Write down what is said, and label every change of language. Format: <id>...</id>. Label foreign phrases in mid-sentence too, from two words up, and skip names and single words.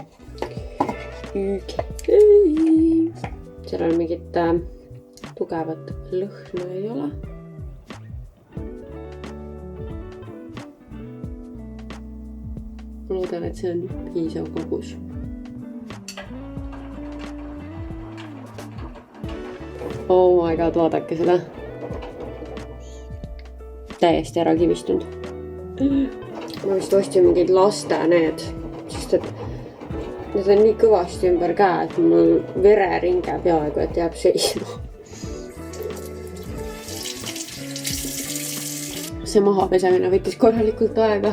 <et>Seal on mingit tugevat lõhna ei ole. Ma loodan, et see on piisav kogus.</et> <en>Oh my god,</en> <et>vaadake seda. Täiesti ära kivistunud. Ma vist ostsin mingid laste need, sest et need on nii kõvasti ümber käe, et mul vereringe peaaegu, et jääb seisma. See maha pesemine võttis korralikult aega.</et>